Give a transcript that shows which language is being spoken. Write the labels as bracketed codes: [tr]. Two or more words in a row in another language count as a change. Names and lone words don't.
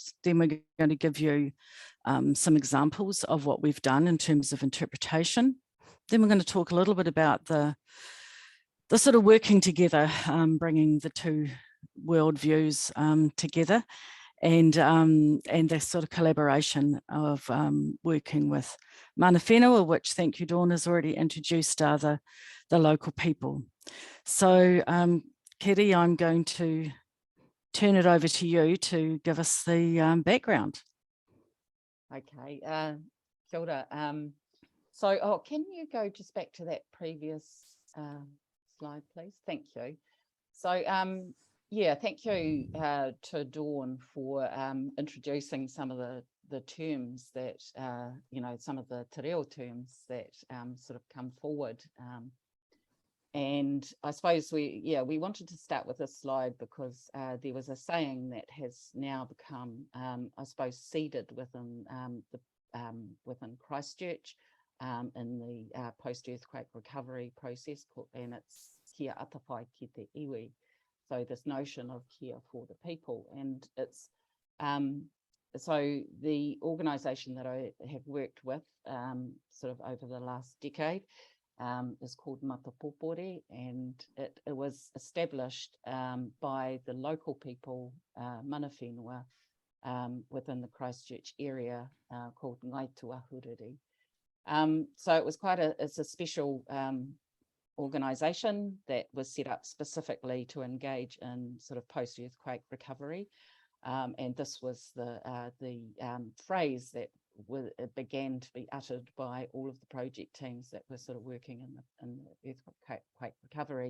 [en] Then we're going to give you some examples of what we've done in terms of interpretation. Then we're going to talk a little bit about the sort of working together, bringing the two worldviews together, and the sort of collaboration of working with [mi] mana whenua, [en] which, thank you, Dawn, has already introduced, are the local people. So, Kitty, I'm going to turn it over to you to give us the background. Okay, kia ora. So, can you go just back to that previous slide, please? Thank you. So, thank you to Dawn for introducing some of the terms that, some of the [mi] te reo [en] terms that sort of come forward. And I suppose we wanted to start with this slide because there was a saying that has now become, I suppose, seeded within within Christchurch in the post-earthquake recovery process, and it's [mi] kia atawhai ki te iwi. [en] So this notion of care for the people, and it's so the organisation that I have worked with sort of over the last decade is called Matapopore, and it was established by the local people, [mi] mana whenua, [en] within the Christchurch area, called Ngāi Tūāhuriri. So it was it's a special organisation that was set up specifically to engage in sort of post-earthquake recovery, and this was the phrase that began to be uttered by all of the project teams that were sort of working in the earthquake recovery.